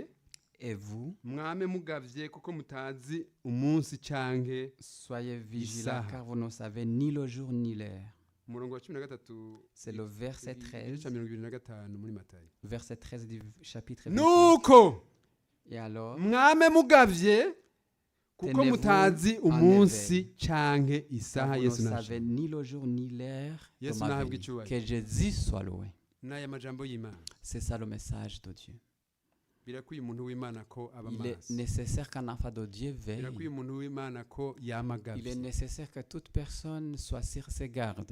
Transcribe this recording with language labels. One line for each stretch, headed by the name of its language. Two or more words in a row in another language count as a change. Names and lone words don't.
French: et vous,
Rundi: mwame mugavye kuko mutazi umunsi canke
French: soyez vigilants car vous ne savez ni le jour ni l'heure. C'est le verset 13. Verset 13 du chapitre 25.
Rundi: Nuko
French: et alors
Rundi: mwame mugavye kuko mutazi umunsi canke isaha Yesu nashimye.
French: Vous ne savez ni le jour ni l'heure. Que Jésus soit loué. C'est ça le message de Dieu. Il est nécessaire qu'un enfant de Dieu veille. Il est nécessaire que toute personne soit sur ses gardes.